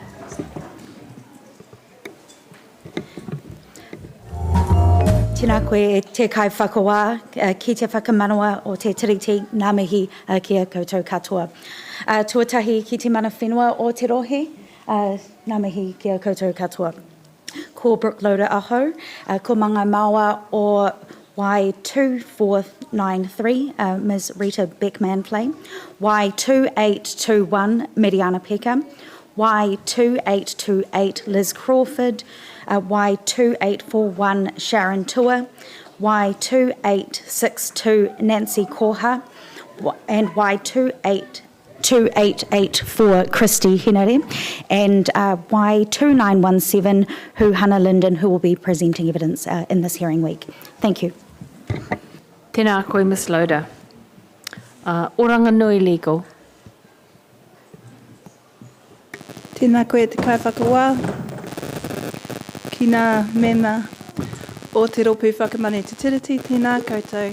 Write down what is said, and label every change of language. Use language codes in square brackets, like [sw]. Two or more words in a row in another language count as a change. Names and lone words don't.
[mi] Tēnā koe e te kai whakawā, ki te whakamanawa o te tiriti ngā mihi kia koutou katoa. Tuatahi ki te mana whenua o te rohe, ngā mihi kia koutou katoa. Ko Brooke Loader aho, ko manga maua o Y2493, Ms. Rita Beckman-Flay, Y2821 Mediana Peka, Y2828 Liz Crawford, Y2841 Sharon Tua, Y2862 Nancy Koha, [en] and Y2884 Christy Hinare, and Y2917 Hannah Linden, who will be presenting evidence in this hearing week. Thank you. [mi] Tēnā koe, Ms. Loader. Oranganui Legal. Tēnā koe te kaiwhakawā. Ki ngā mema o te ropu whakamane te tiriti, tēnā koutou.